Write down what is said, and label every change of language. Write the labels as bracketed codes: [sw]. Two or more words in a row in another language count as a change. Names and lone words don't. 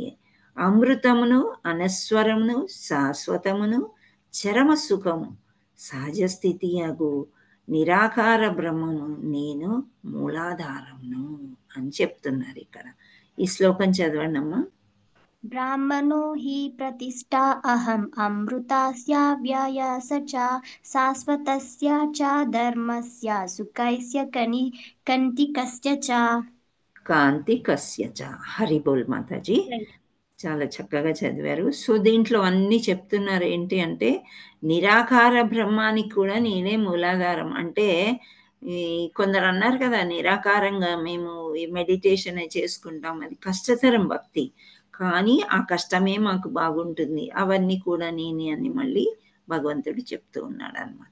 [te] అమృతమును, అనస్వరమును, శాశ్వతమును, చరమ సుఖము, సహజ స్థితి అగు నిరాకార బ్రహ్మము నేను మూలాధారమును అని చెప్తున్నారు ఇక్కడ. ఈ శ్లోకం చదవండి అమ్మా. [sa] ब्राह्मणो हि प्रतिष्ठा अहम् अमृतस्य व्ययस्य च शाश्वतस्य च धर्मस्य सुखस्य कंटिकस्य च కాంతికస్య చ. [te] హరి బోల్ మాతాజీ. చాలా చక్కగా చదివారు. సో దీంట్లో అన్నీ చెప్తున్నారు ఏంటి అంటే నిరాకార బ్రహ్మానికి కూడా నేనే మూలాధారం. అంటే ఈ కొందరు అన్నారు కదా, నిరాకారంగా మేము ఈ మెడిటేషన్ చేసుకుంటాం, అది కష్టతరం భక్తి, కానీ ఆ కష్టమే మాకు బాగుంటుంది, అవన్నీ కూడా నేనే అని మళ్ళీ భగవంతుడు చెప్తూ ఉన్నాడు అనమాట.